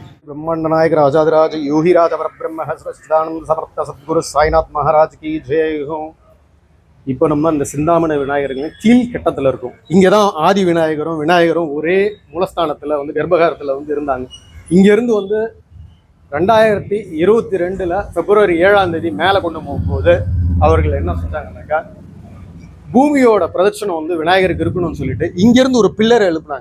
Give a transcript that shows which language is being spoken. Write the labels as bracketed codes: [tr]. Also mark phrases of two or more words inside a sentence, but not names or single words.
[hi] ब्रह्मांड नायक राजाधिराज योगिराज परब्रह्म सच्चिदानंद समर्थ सद्गुरु साईनाथ महाराज की जय हो. [ta] இப்போ நம்ம இந்த சிந்தாமணி விநாயகர்கள் கீழ்கட்டத்தில் இருக்கும். இங்கே தான் ஆதி விநாயகரும் ஒரே மூலஸ்தானத்தில் வந்து கர்ப்பகாரத்தில் வந்து இருந்தாங்க. இங்கேருந்து வந்து 2022 பிப்ரவரி 7ஆம் தேதி மேலே கொண்டு போகும்போது அவர்கள் என்ன செஞ்சாங்கன்னாக்கா, பூமியோட பிரதட்சணம் வந்து விநாயகருக்கு இருக்கணும்னு சொல்லிட்டு இங்கேருந்து ஒரு பில்லரை எழுப்புனாங்க.